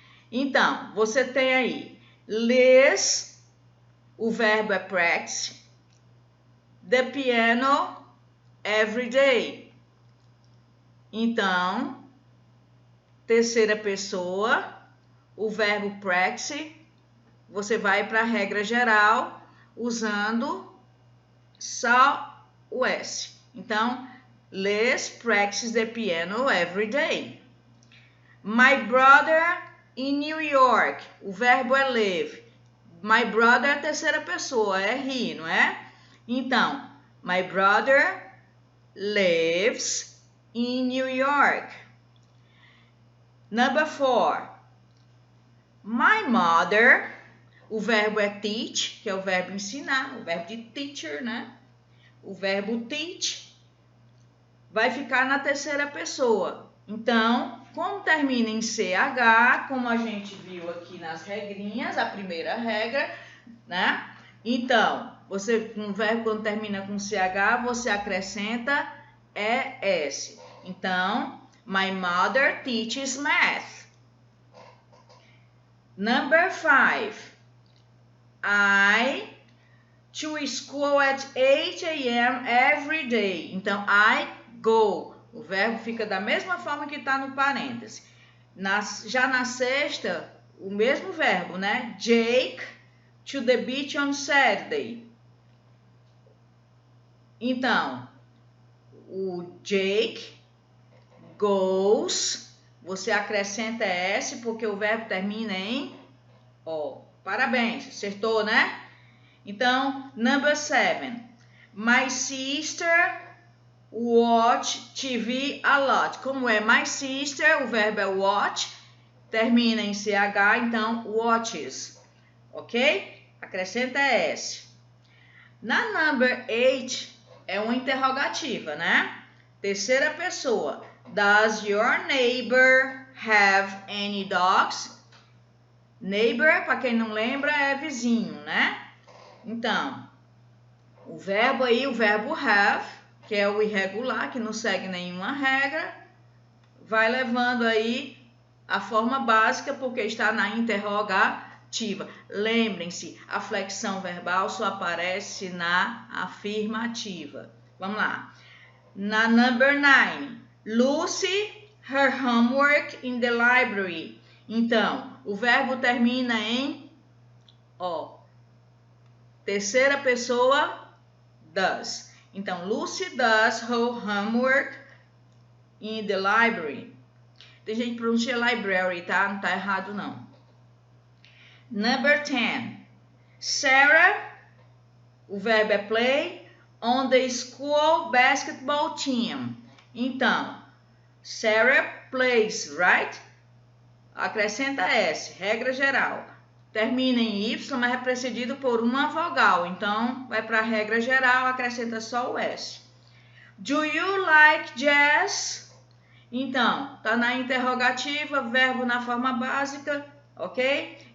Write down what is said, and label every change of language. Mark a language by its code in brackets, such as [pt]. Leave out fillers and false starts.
[pt] Então, você tem aí Liz, o verbo é practice, [en] the piano every day. [pt] Então, terceira pessoa, o verbo practice, você vai para a regra geral usando só o S. [en] Então, Liz practices the piano every day. My brother in New York, [pt] o verbo é [en] live. My brother [pt] é a terceira pessoa, é he, não é? Então, [en] my brother lives in New York. Number 4. [pt] My mother, o verbo é teach, que é o verbo ensinar, o verbo de teacher, né? O verbo teach vai ficar na terceira pessoa. Então, como termina em CH, como a gente viu aqui nas regrinhas, a primeira regra, né? Então, um verbo quando termina com CH, você acrescenta ES. Então, [en] my mother teaches math. Number 5. I to school at 8 a.m. every day. [pt] Então, [en] I go. [pt] O verbo fica da mesma forma que está no parêntese. Já na sexta, o mesmo verbo, né? [en] Jake to the beach on Saturday. [pt] Então, o Jake goes, você acrescenta S porque o verbo termina em O. Parabéns, acertou, né? Então, number 7. [en] My sister watch TV a lot. [pt] Como é my sister, o verbo é watch, termina em CH, então watches. Ok? Acrescenta S. Na number 8 é uma interrogativa, né? Terceira pessoa. [en] Does your neighbor have any dogs? [pt] Neighbor, para quem não lembra, é vizinho, né? Então, o verbo aí, o verbo have, que é o irregular, que não segue nenhuma regra, vai levando aí a forma básica, porque está na interrogativa. Lembrem-se, a flexão verbal só aparece na afirmativa. Vamos lá. [en] Na number 9, Lucy, her homework in the library. [pt] Então, o verbo termina em O. Terceira pessoa, does. Então, [en] Lucy does her homework in the library. [pt] Tem gente que pronuncia library, tá? Não tá errado, não. Number 10. [en] Sarah, [pt] o verbo é [en] play, on the school basketball team. [pt] Então, [en] Sarah plays, right? [pt] Acrescenta S, regra geral. Termina em Y, mas é precedido por uma vogal. Então, vai para a regra geral, acrescenta só o S. [en] Do you like jazz? [pt] Então, tá na interrogativa, verbo na forma básica, ok?